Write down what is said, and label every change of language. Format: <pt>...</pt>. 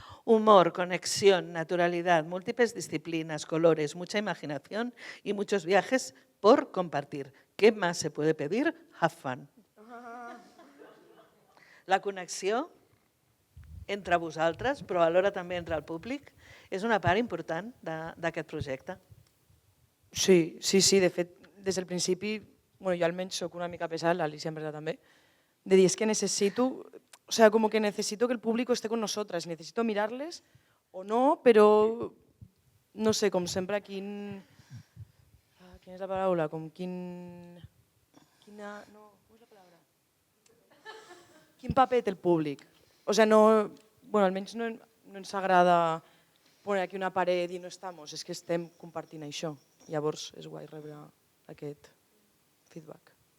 <es>Humor, conexión, naturalidad, múltiples disciplinas, colores, mucha imaginación y muchos viajes por compartir. ¿Qué más se puede pedir?</es> <en>Have fun.</en> <ca>La connexió entre vosaltres, però alhora també entre el públic, és una part important d'aquest projecte. Sí, de fet, des del principi, jo almenys soc una mica pesada, l'Alicia</ca> <es>en verdad també, de dir, es que necesito, o sea, como que necesito que el público esté con nosotras, necesito mirarles o no, pero no sé,</es> <ca>com sempre, quina és la paraula? Com quin paper té el públic? O sea, almenys no ens agrada</ca> <es>poner aquí</es> <ca>una paret i</ca> <es>no estamos,</es> <ca>és que estem compartint això. Llavors és guai rebre aquest feedback.</ca>